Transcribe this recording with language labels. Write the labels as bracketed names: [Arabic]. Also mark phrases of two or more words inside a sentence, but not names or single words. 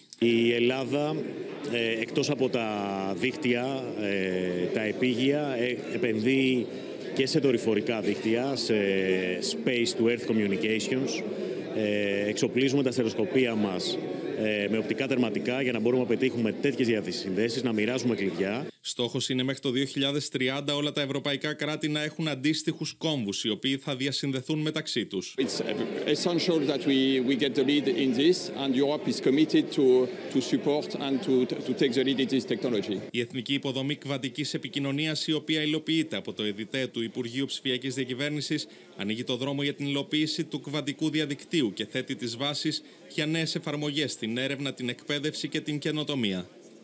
[Greek] Η Ελλάδα, εκτός από τα δίκτυα, τα επίγεια, επενδύει και σε δορυφορικά δίκτυα, σε [English] Space to Earth Communications. [Greek] Εξοπλίζουμε τα στερεοσκοπία μας με οπτικά τερματικά για να μπορούμε να πετύχουμε τέτοιες διασυνδέσεις, να μοιράζουμε κλειδιά. Στόχος είναι μέχρι το 2030 όλα τα ευρωπαϊκά κράτη να έχουν αντίστοιχους κόμβους, οι οποίοι θα διασυνδεθούν μεταξύ τους. [English] It's essential that we get the lead in this, and Europe is committed to support and to take the lead in this technology. [Greek] Η Εθνική Υποδομή Κβαντικής Επικοινωνίας, η οποία υλοποιείται από το ΕΔΙΤΕ του Υπουργείου Ψηφιακής Διακυβέρνησης, ανοίγει το δρόμο για την υλοποίηση του κβαντικού διαδικτύου και θέτει τις βάσεις για νέες εφαρμογές στην έρευνα, την εκπαίδευση και την καινοτομία.